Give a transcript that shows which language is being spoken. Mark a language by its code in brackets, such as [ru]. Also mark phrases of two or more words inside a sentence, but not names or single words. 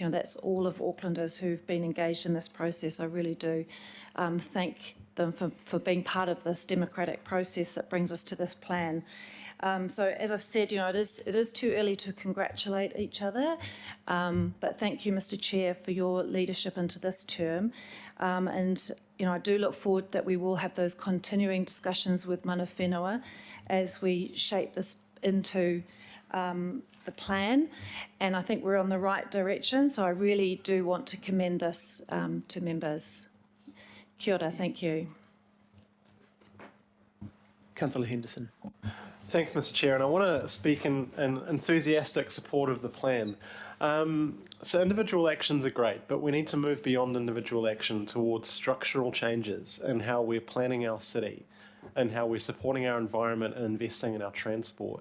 [en] That's all of Aucklanders who've been engaged in this process. I really do thank them for being part of this democratic process that brings us to this plan. So as I've said, it is too early to congratulate each other, but thank you, Mr. Chair, for your leadership into this term. And I do look forward that we will have those continuing discussions with [mi] mana whenua [en] as we shape this into the plan. And I think we're on the right direction. So I really do want to commend this to members. [mi] Kia ora, [en] thank you. Councillor Henderson. Thanks, Mr. Chair, and I want to speak in enthusiastic support of the plan. So individual actions are great, but we need to move beyond individual action towards structural changes in how we're planning our city and how we're supporting our environment and investing in our transport.